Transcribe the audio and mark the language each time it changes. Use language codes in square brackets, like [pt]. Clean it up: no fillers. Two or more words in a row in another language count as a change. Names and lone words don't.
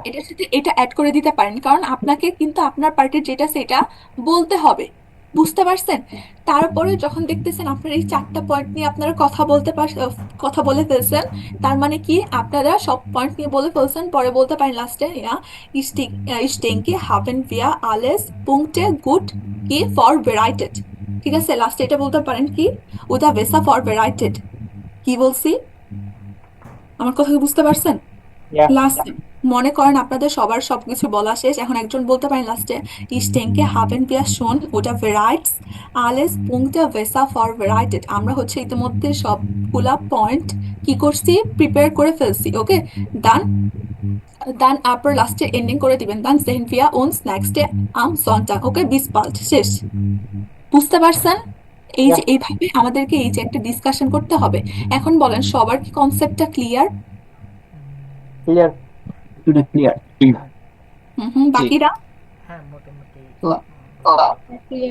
[bn] এটার সাথে এটা অ্যাড করে দিতে পারেন, কারণ আপনাকে কিন্তু আপনার পার্টির যেটা সেটা বলতে হবে। বুঝতে পারছেন? তারপরে যখন দেখতেছেন আপনার এই 4টা পয়েন্ট নিয়ে আপনারা কথা বলে ফেলছেন, তার মানে কি আপনারা সব পয়েন্ট নিয়ে বলে ফেলছেন, পরে বলতে পারেন লাস্টে [de] ich denke haben wir alles Punkte gut [bn] কি vorbereitet। ঠিক আছে, লাস্টে এটা বলতে পারেন কি ওটা [de] besser vorbereitet। [bn] কি বলছি, আমার কথা কি বুঝতে পারছেন? [en] Yeah. [bn] লাস্টে মনে করেন আপনাদের সবার সবকিছু বলা শেষ, এখন একজন বলতে পারেন লাস্টে [de] ich denke haben wir schon oder bereits alles Punkte besser vorbereitet। [bn] আমরা হচ্ছে ইতিমধ্যে সবগুলা পয়েন্ট কি করছি, প্রিপেয়ার করে ফেলছি। ওকে, ডান। ডান আপর লাস্টে এন্ডিং করে দিবেন, ডান [de] sehen wir uns nächste am Sonntag। ওকে, bis bald, [bn] শেষ। বুঝতে পারছেন? এই যে [en] Yeah. [bn] এইভাবে আমাদেরকে এই যে একটা ডিসকাশন করতে হবে। এখন বলেন সবার কি কনসেপ্টটা ক্লিয়ার? [en] Clear. [bn] কিছুটা ক্লিয়ার। হুম হুম, জি। বাকিরা? হ্যাঁ মোটামুটি ক্লিয়ার।